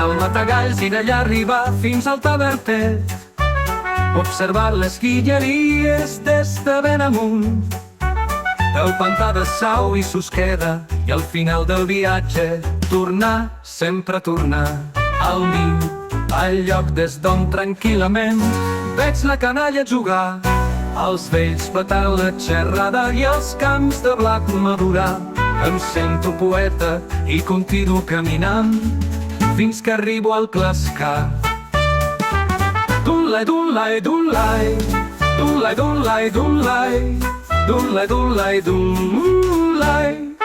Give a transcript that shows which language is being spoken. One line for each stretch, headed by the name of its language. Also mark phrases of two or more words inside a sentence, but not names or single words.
Catalan: al Matagalls i d'allà arribar fins al Tavertet, observar les guilleries des de ben amunt, el pantà de Sau i Susqueda, i al final del viatge tornar, sempre tornar al niu, al lloc des d'on tranquil·lament veig la canalla jugar, els vells petant la xerrada i els camps de blat madurar. Em sento poeta i continuo caminant fins que arribo al Clascar. Dunlai, dunlai, dunlai, dunlai, dunlai, dunlai, dunlai, dunlai, dunlai.